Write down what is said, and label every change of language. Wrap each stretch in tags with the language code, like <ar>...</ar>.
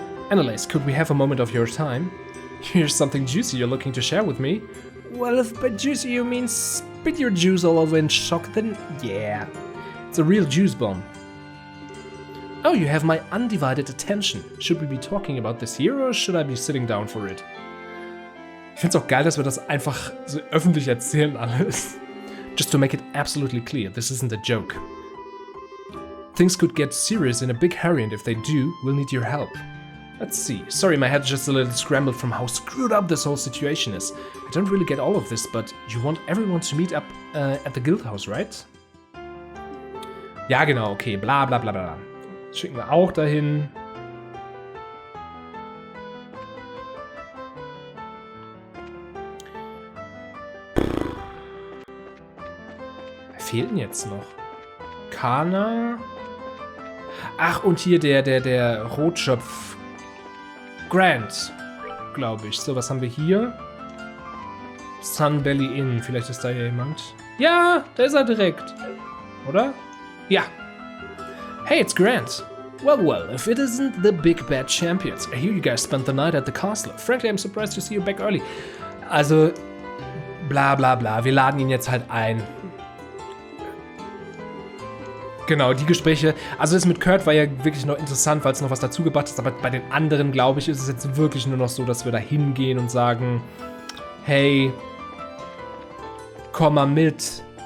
<en>Annalise, could we have a moment of your time? Here's something juicy you're looking to share with me. Well, if by juicy you mean spit your juice all over in shock, then yeah. It's a real juice bomb. Oh, you have my undivided attention. Should we be talking about this here, or should I be sitting down for it?</en> <de>Ich finde es auch geil, dass wir das einfach so öffentlich erzählen alles.</de> <en>Just to make it absolutely clear, this isn't a joke. Things could get serious in a big hurry, and if they do, we'll need your help. Let's see. Sorry, my head's just a little scrambled from how screwed up this whole situation is. I don't really get all of this, but you want everyone to meet up at the guild house, right?</en> <de>Ja, genau, okay, bla bla bla bla. Das schicken wir auch dahin. Wer fehlt denn jetzt noch? Kana. Ach, und hier der Rotschopf. Grant, glaube ich. So, was haben wir hier? Sunbelly Inn. Vielleicht ist da ja jemand. Ja, da ist er direkt. Oder? Ja.</de> <en>Hey, it's Grant. Well, if it isn't the big bad champions. I hear you guys spent the night at the castle. Frankly, I'm surprised to see you back early.</en> <de>Also, bla bla bla. Wir laden ihn jetzt halt ein. Genau, die Gespräche. Also das mit Kurt war ja wirklich noch interessant, weil es noch was dazu gebracht ist. Aber bei den anderen, glaube ich, ist es jetzt wirklich nur noch so, dass wir da hingehen und sagen, hey, komm mal mit.</de>